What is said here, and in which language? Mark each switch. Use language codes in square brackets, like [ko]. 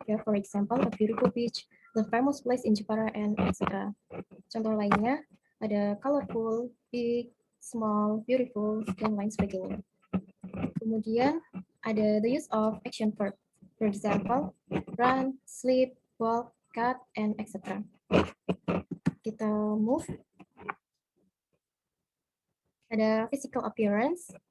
[en] Ya, for example, a beautiful beach, the famous place in Jepara, and etc. [id] Contoh lainnya ada [en] colorful, big, small, beautiful, [id] dan lain sebagainya. Kemudian ada [en] the use of action verb. For example, run, sleep, walk, cut, and etc. Kita move. Ada physical appearance.